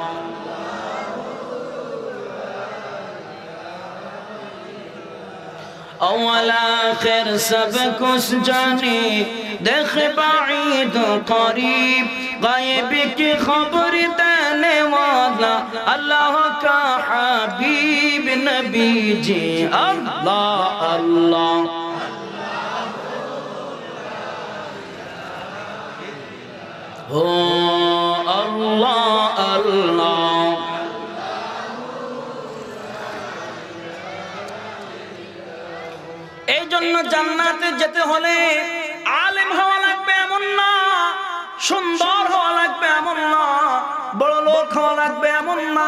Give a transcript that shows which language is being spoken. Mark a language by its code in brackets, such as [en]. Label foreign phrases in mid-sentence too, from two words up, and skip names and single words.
[ur] اول آخر سب کچھ جانے دیکھ بعید و قریب، غیب کی خبر دینے والا اللہ کا حبیب نبی جی اللہ اللہ۔ او اللہ اللہ، [bn] এই জন্য জান্নাতে যেতে হলে আলেম হওয়া লাগবে এমন না, সুন্দর হওয়া লাগবে এমন না, বড় লোক হওয়া লাগবে এমন না।